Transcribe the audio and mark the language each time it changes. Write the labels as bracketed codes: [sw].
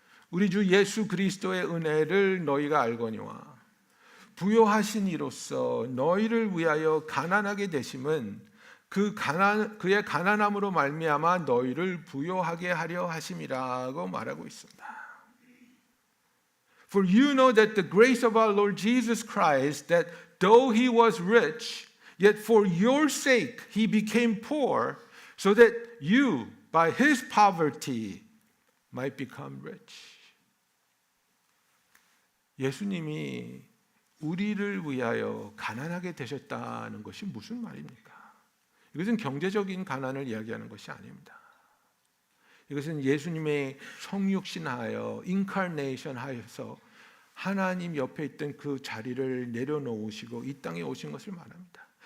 [ko] 우리 주 예수 그리스도의 은혜를 너희가 알거니와 부요하신 이로써 너희를 위하여 가난하게 되심은 그의 가난함으로 말미암아 너희를 부요하게 하려 하심이라고 말하고 있습니다. [en] For you know that the grace of our Lord Jesus Christ, that though he was rich, Yet for your sake he became poor so that you by his poverty might become rich. [ko] 예수님이 우리를 위하여 가난하게 되셨다는 것이 무슨 말입니까? 이것은 경제적인 가난을 이야기하는 것이 아닙니다. 이것은 예수님의 성육신하여 인카네이션 하여서 하나님 옆에 있던 그 자리를 내려놓으시고 이 땅에 오신 것을 말합니다.